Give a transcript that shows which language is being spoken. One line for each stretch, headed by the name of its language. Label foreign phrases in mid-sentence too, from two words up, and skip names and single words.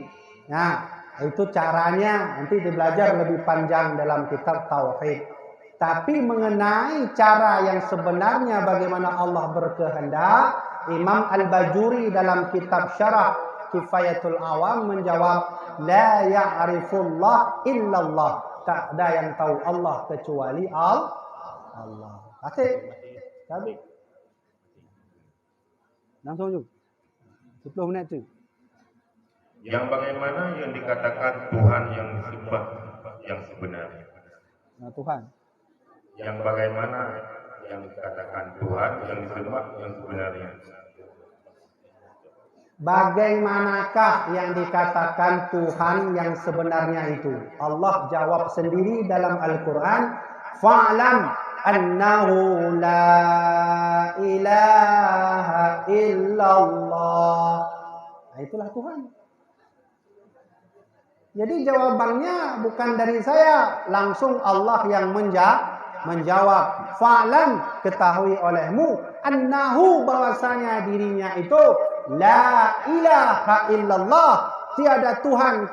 Indonesian: Nah, itu caranya nanti dibelajar lebih panjang dalam kitab tauhid. Tapi mengenai cara yang sebenarnya bagaimana Allah berkehendak, Imam Al-Bajuri dalam kitab Syarah kifayatul awam menjawab
Arabic: لا يعرف الله إلا الله.
Indonesian: Tak ada yang tahu Allah kecuali Allah.
Malay: Asyik. Habis. Langsung je. 10 minit tu.
Indonesian: Yang bagaimana yang dikatakan Tuhan yang disembah yang sebenarnya? Nah, Tuhan. Yang bagaimana yang dikatakan Tuhan yang disembah yang sebenarnya? Bagaimanakah yang dikatakan Tuhan yang sebenarnya itu? Allah jawab sendiri dalam Al-Quran,
Arabic: فاعلم أنه لا إله إلا الله.
Indonesian: Nah, itulah Tuhan. Jadi jawabannya bukan dari saya, langsung Allah yang menjawab. Fa'lam, ketahui olehmu, annahu, bahwasanya dirinya itu
Arabic: لا إله إلا الله,
Indonesian: tiada Tuhan